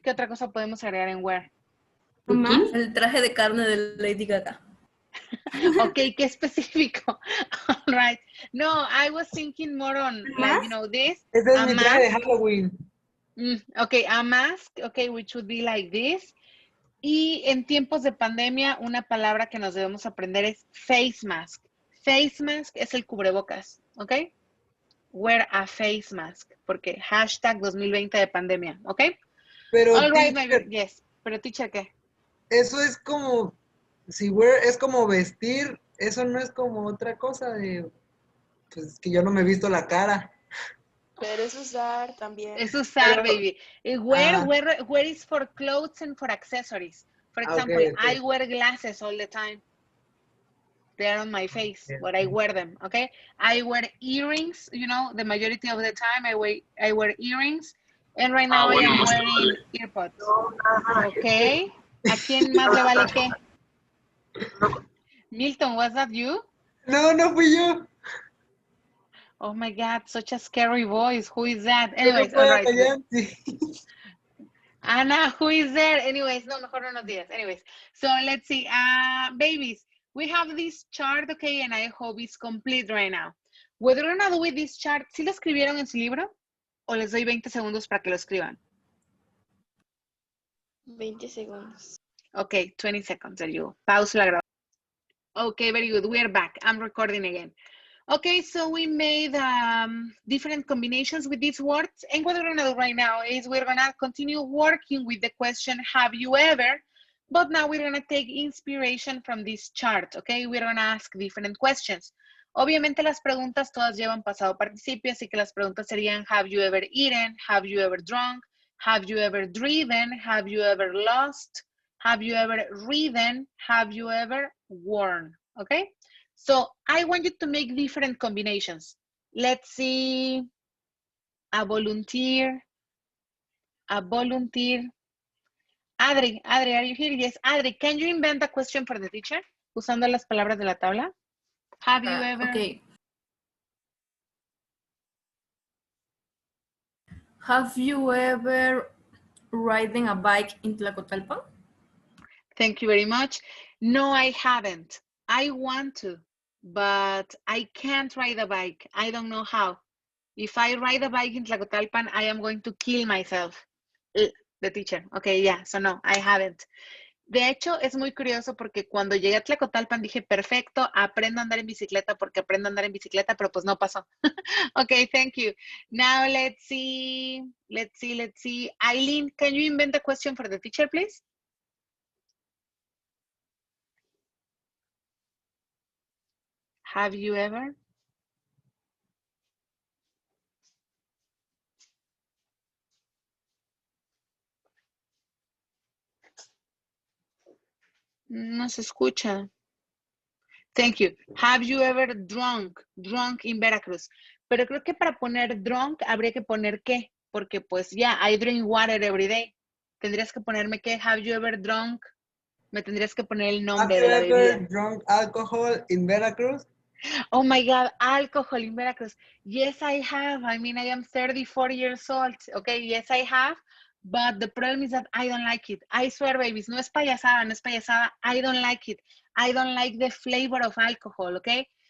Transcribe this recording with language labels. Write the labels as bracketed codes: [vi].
[es] ¿Qué otra cosa podemos agregar en wear? Bikini. El traje de carne de Lady Gaga. Ok, qué específico. [en] All right. No, I was thinking more on, like, you know, this. [es] Ese es A mi traje de [en] mask. Halloween. Okay, a mask, okay, which would be like this. [es] Y en tiempos de pandemia, una palabra que nos debemos aprender es face mask. Face mask es el cubrebocas, ¿ok? [en] Wear a face mask, [es] porque hashtag 2020 de pandemia, ¿ok? Pero [en] All right, my teacher, good, yes. [es] Pero teacher, ¿qué? [en] eso es como, si wear es como vestir, eso no es como otra cosa de, pues que yo no me he visto la cara. [es] Pero es usar también. Es usar, Pero- [en] baby. Wear, Ah. wear is for clothes and for accessories. For Ah, example, okay, okay. I wear glasses all the time. They are on my face, Okay, but I wear them, okay? I wear earrings, you know, the majority of the time I wear earrings. And right now I am wearing earpods. Okay? [es] ¿A quién más le vale qué? [en] Milton, was that you? [es] No, no fui yo. [en] Oh my God, such a scary voice. Who is that? [es] Yo no [en] Anyways, [es] puedo [en] all right. [es] callar, sí. [en] Ana, who is there? Anyways, [es] no, mejor no nos digas. [en] Anyways, so let's see. Babies, we have this chart, okay, and I hope it's complete right now. Whether or not with this chart, [es] ¿sí lo escribieron en su libro? ¿O les doy 20 segundos para que lo escriban? 20 segundos. [en] Ok, 20 seconds, there you go. [es] Pausa la grabación. [en] Okay, very good. We are back. I'm recording again. Okay, so we made different combinations with these words. And what we're gonna do right now is we're gonna continue working with the question, have you ever? But now we're gonna take inspiration from this chart, okay? We're gonna ask different questions. [es] Obviamente las preguntas todas llevan pasado participio, así que las preguntas serían, [en] have you ever eaten? Have you ever drunk? Have you ever driven? Have you ever lost? Have you ever ridden? Have you ever worn? Okay? So I want you to make different combinations. Let's see, a volunteer. Adri, are you here? Yes, Adri, can you invent a question for the teacher [es] usando las palabras de la tabla? [en] Have you ever? Okay. Have you ever ridden a bike in Tlacotalpan? Thank you very much. No, I haven't. I want to, but I can't ride a bike. I don't know how. If I ride a bike in Tlacotalpan, I am going to kill myself. The teacher. Okay, yeah, so no, I haven't. [es] De hecho, es muy curioso porque cuando llegué a Tlacotalpan dije, perfecto, aprendo a andar en bicicleta porque aprendo a andar en bicicleta, pero pues no pasó. [en] Okay, thank you. Now let's see. Eileen, can you invent a question for the teacher, please? Have you ever? [es] No se escucha. [en] Thank you. Have you ever drunk in Veracruz? [es] Pero creo que para poner drunk habría que poner qué, porque pues ya, [en] I drink water every day. [es] Tendrías que ponerme qué, [en] have you ever drunk? [es] Me tendrías que poner el nombre de la bebida. [en] Have you ever drunk alcohol in Veracruz? Oh my God, alcohol in Veracruz. Yes, I have. I mean, I am 34 years old. Okay, yes, I have. But the problem is that I don't like it. I swear, babies, [es] no es payasada, no es payasada. [en] I don't like it. I don't like the flavor of alcohol, okay?